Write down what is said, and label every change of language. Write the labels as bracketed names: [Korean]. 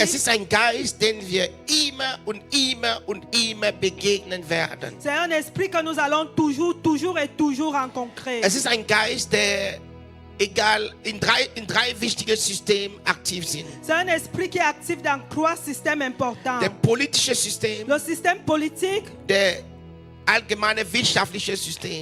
[German] Es ist ein Geist, den wir immer und immer und immer begegnen werden. [French] C'est un esprit que nous allons toujours et toujours rencontrer. [German] Es ist ein Geist, der egal in drei wichtigen Systemen aktiv sind. [French] C'est un esprit qui est actif dans 3 systèmes importants. [German] Der politische System, [French] Le système politique, [German] der allgemeine wirtschaftliche System